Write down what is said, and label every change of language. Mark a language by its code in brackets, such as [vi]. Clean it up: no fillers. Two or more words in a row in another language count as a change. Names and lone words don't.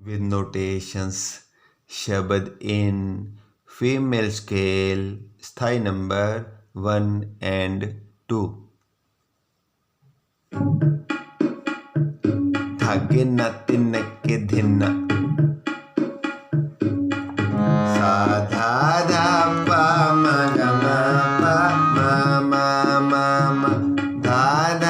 [en] with notations. शब्द in female scale स्थाई number 1 and 2. [hi] धागे न तिन के धिन सा धा धा पा म ग म पा म म म म धा धा